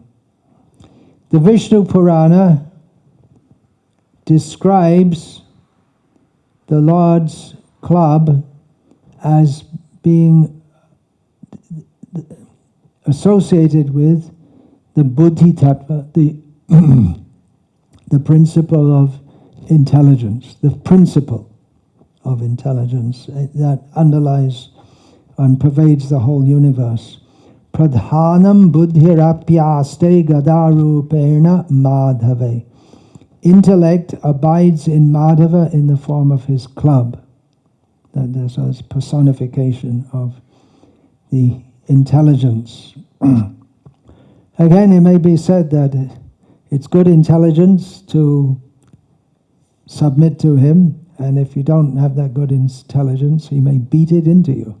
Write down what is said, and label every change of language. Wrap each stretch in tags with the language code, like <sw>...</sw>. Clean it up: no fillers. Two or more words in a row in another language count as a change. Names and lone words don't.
<en>The Vishnu Purana describes the Lord's club as being associated with the</en> <sa>बुद्धि तत्त्व,</sa> <en>the principle of intelligence, the principle of intelligence that underlies and pervades the whole universe.</en> <sa>प्रधानं बुद्धिरप्यास्ते गदारूपेण माधवे.</sa> <en>Intellect abides in Madhava in the form of his club. That there's a personification of the intelligence. Again, it may be said that it's good intelligence to submit to him, and if you don't have that good intelligence, he may beat it into you.</en>